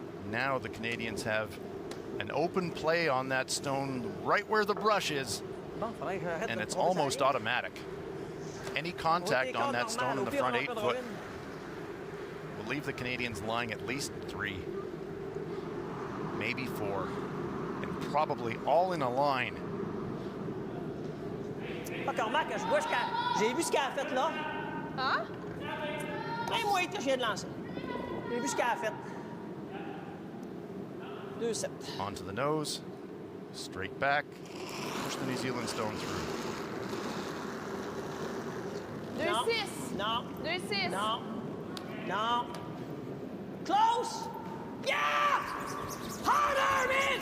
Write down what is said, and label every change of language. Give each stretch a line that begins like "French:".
English: Now the Canadians have an open play on that stone right where the brush is, and it's almost automatic. Any contact on that stone in the front 8-foot will leave the Canadians lying at least 3, maybe 4, and probably all in a line.
French: Remarque, je vois j'ai vu ce qu'elle a fait là. Hein? Même moi, je viens de lancer. J'ai vu ce qu'elle a fait. 2-7.
English: Onto the nose, straight back, push the New Zealand stone through. 2-6. No. 2-6. No. No. Close. Yeah! Harder, man!